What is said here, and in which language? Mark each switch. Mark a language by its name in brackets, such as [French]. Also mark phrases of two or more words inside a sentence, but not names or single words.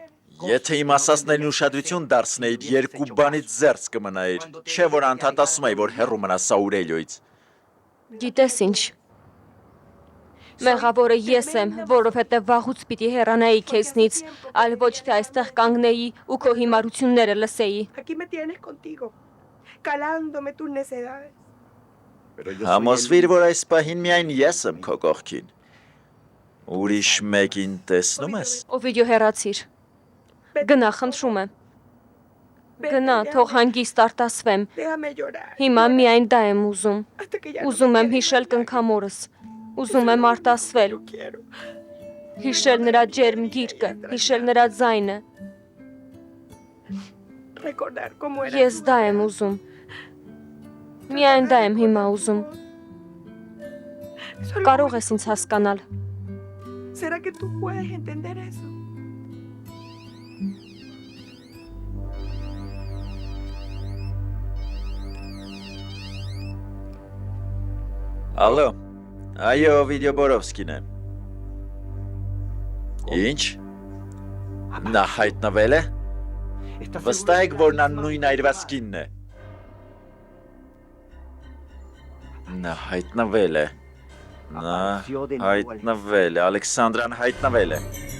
[Armenian] Եթե իմ ասածներին ուշադրություն դարձնեիր, երկու բանից զերծ կմնայիր, չէ որ անդադ ասում էի, որ հեռու մնաս Աուրելիոյից։ Գիտես ինչ։ Մեղավորը ես եմ, որովհետև վաղուց պիտի հեռանայի քեզնից, այլ ոչ թե այստեղ կանգնեի ու քո հիմարությունները լսեի։ [Spanish] Aquí me tienes contigo, calándome tus necedades. [Armenian] Համոզվիր, որ այս պահին միայն ես եմ քո կողքին։ Ուրիշ մեկին տեսնում ես։ Օվիդիո, հեռացիր։ Գնա, խնդրում եմ։ Գնա, թող հանգիստ արտասվեմ։ [Spanish] Déjame llorar. [Armenian] Հիմա միայն դա եմ ուզում։ [Spanish] Hasta que ya no [Armenian] Ուզում եմ te հիշել կնքամորս։ Ուզում եմ արտասվել։ quiero. Հիշել նրա ջերմ գիրկը, հիշել նրա ձայնը։ [Spanish] Recordar cómo era. [Armenian] Ես դա եմ ուզում։ Միայն դա եմ հիմա ուզում։ Կարող ես ինձ հասկանալ։ [Spanish] ¿Será que tú puedes entender eso? [Armenian] Ալո, այո, Օվիդիո Բորովսկին է։ Ինչ։ Նա հայտնվել է։ Վստահ եք, որ նա նույն այրվածքինն է։ Նա հայտնվել է։ Նա հայտնվել է, Ալեքսանդրան հայտնվել է։